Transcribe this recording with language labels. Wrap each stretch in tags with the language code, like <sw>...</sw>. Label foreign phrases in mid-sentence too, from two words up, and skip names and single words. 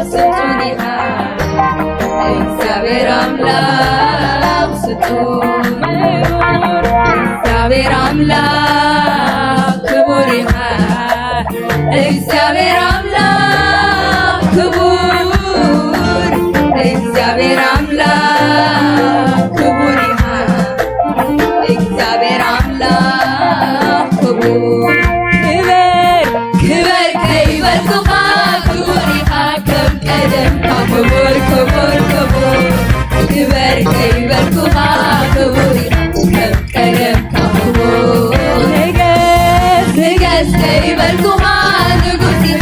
<am>ፍጡር ይሃር እግዚአብሔር አምላክ ፍጡር እግዚአብሔር አምላክ ክቡር ይሃር እግዚአብሔር አምላክ ክቡር እግዚአብሔር አምላክ ክቡር ይሃር እግዚአብሔር አምላክ ክቡር</am> <ti>ክበር ከይበል ኩኻ ክቡር ኢኻ ከም ቀደምካ ክቡር ክቡር ክቡር ክበር ከይበል ኩኻ ክቡር ኢኻ ከም ቀደምካ ክቡር ንገስ ከይበል ኩኻ ንጉስ ኢኻ</ti>